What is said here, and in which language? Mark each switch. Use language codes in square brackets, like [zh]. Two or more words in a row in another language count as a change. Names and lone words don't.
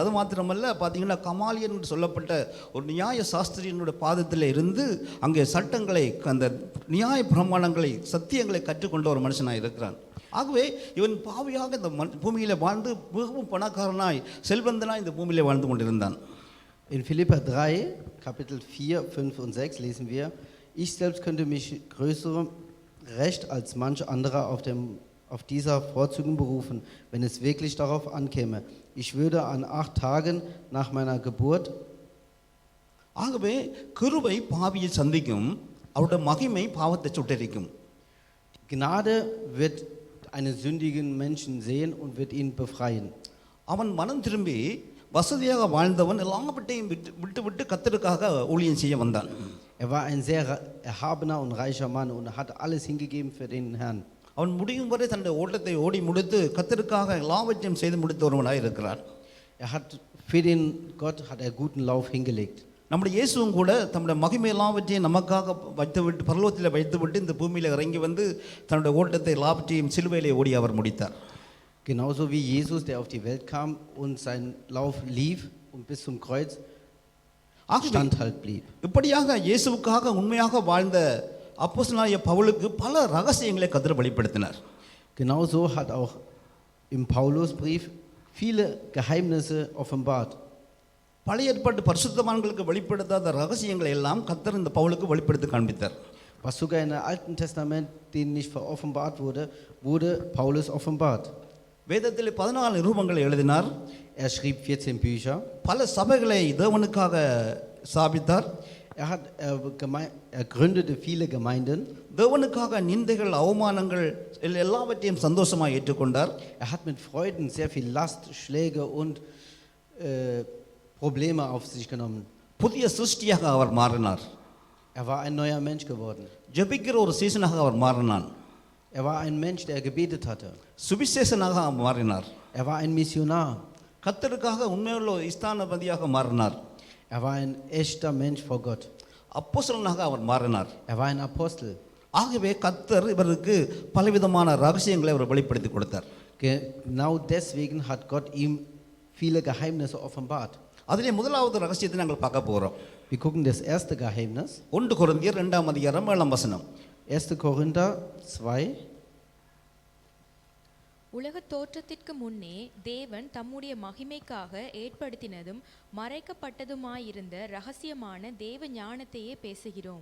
[ta] அது மாத்திரமல்ல, பார்த்தீங்கன்னா கமாலியன் என்று சொல்லப்பட்ட ஒரு நியாய சாஸ்திரியனுடைய பாதத்தில் இருந்து அங்கே சட்டங்களை, அந்த நியாய பிரமாணங்களை, சத்தியங்களை கற்றுக்கொண்ட ஒரு மனுஷனாக இருக்கிறான். ஆகவே இவன் பாவியாக இந்த பூமியில் வாழ்ந்து மிகவும் பணக்காரனாய் செல்வந்தனாய் இந்த பூமியில் வாழ்ந்து கொண்டிருந்தான். [de] In Philipper 3, Kapitel 4, 5 und 6 lesen wir: Ich selbst könnte mich größerem Recht als manch anderer auf dieser Vorzügen berufen, wenn es wirklich darauf ankäme. Ich würde an 8 Tagen nach meiner Geburt. [ta] ஆகவே கிருபை பாவியை சந்திக்கும், அவருடைய மகிமை பாவத்தை சுட்டரிக்கும். [de] Gnade wird einen sündigen Menschen sehen und wird ihn befreien. [ta] அவன் மனம் திரும்பி வசதியாக வாழ்ந்தவன் எல்லாவற்றையும் விட்டு கர்த்தருக்காக ஊழியம் செய்ய வந்தான். [de] Er war ein sehr erhabener und reicher Mann und hat alles hingegeben für den Herrn. [ta] அவன் முடியும் வரை தன்னுடைய ஓட்டத்தை ஓடி முடித்து கர்த்தருக்காக எல்லாவற்றையும் செய்து முடித்த ஒருவனாக இருக்கிறார். [de] Er hat für den Gott hat er guten Lauf hingelegt. [ta] நம்முடைய இயேசுவும் கூட தம்முடைய மகிமை எல்லாவற்றையும் நமக்காக வைத்துவிட்டு பரலோகத்தில் வைத்துவிட்டு இந்த பூமியில் இறங்கி வந்து தன்னுடைய ஓட்டத்தை எல்லாவற்றையும் சிலுவையிலே ஓடி அவர் முடித்தார். [de] Genauso wie Jesus, der auf die Welt kam und seinen Lauf lief und bis zum Kreuz standhalt blieb. [ta] இப்படியாக இயேசுவுக்காக உண்மையாக வாழ்ந்த அப்போஸ்தலனாகிய பவுலுக்கு பல ரகசியங்களை கர்த்தர் வெளிப்படுத்தினார். [de] Genauso hat auch im Paulusbrief viele Geheimnisse offenbart. [ta] பழைய ஏற்பாட்டு பரிசுத்தவான்களுக்கு வெளிப்படுத்தாத ரகசியங்களை எல்லாம் கர்த்தர் இந்த பவுலுக்கு வெளிப்படுத்தி காண்பித்தார். [de] Was sogar im Alten Testament denen nicht offenbart wurde, wurde Paulus offenbart. [ta] வேதத்தில் 14 நிருபங்களை எழுதினார். [de] Er schrieb 14 Bücher. [ta] பல சபைகளை தேவனுக்காக ஸ்தாபித்தார். [de] Er gründete viele Gemeinden. [ta] தேவனுக்காக நிந்தைகள் அவமானங்கள் எல்லாவற்றையும் சந்தோஷமாக ஏற்றுக்கொண்டார். [de] Er hat mit Freuden sehr viel Last, Schläge und Probleme auf sich genommen. [ta] புதிய சிருஷ்டியாக அவர் மாறினார். [de] Er war ein neuer Mensch geworden. [ta] ஜெபிக்கிற ஒரு சீசனாக அவர் மாறினார். [de] Er war ein Mensch, der gebetet hatte. [ta] சுவிசேஷனாக அவர் மாறினார். [de] Er war ein Missionar. [ta] கர்த்தருக்காக உண்மையுள்ள ஸ்தானபதியாக மாறினார். [de] Er war ein echter Mensch vor Gott. [ta] அப்போஸ்தலனாக அவர் மாறினார். [de] Er war ein Apostel. [ta] ஆகவே கர்த்தர் இவருக்கு பலவிதமான ரகசியங்களை அவர் வெளிப்படுத்தி கொடுத்தார். [de] Genau deswegen hat Gott ihm viele Geheimnisse offenbart. [ta] அதிலே முதலாவது ரகசியத்தை நாங்கள் பார்க்க போகிறோம். [de] Wir gucken das erste Geheimnis. [ta] 1 கொரிந்தியர் 2 அதிகாரம் 7 வசனம். [de] 1. Korinther 2. [ta] உலகத் தோற்றத்திற்கு முன்னே தேவன் தம்முடைய மகிமைக்காக ஏற்படுத்தினதும் மறைக்கப்பட்டதுமாயிருந்த ரகசியமான தேவ ஞானத்தையே பேசுகிறோம்.